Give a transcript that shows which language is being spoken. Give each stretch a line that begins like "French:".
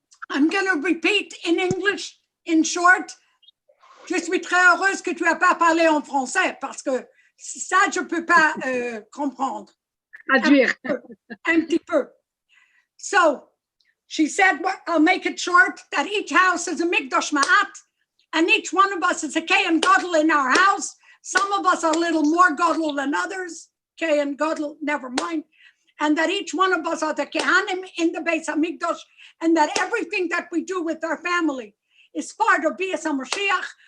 English: I'm going to repeat in English, in short.
French: Je suis très heureuse que tu n'as pas parlé en français parce que ça, je ne peux pas comprendre. Un petit peu.
English: So, she said, well, I'll make it short, that each house is a Mikdash Ma'at, and each one of us is a Kei and Gadol in our house. Some of us are a little more Gadol than others. Kei and Gadol, never mind. And that each one of us are the Kehanim in the Beis HaMikdash, and that everything that we do with our family is part of Bias HaMashiach.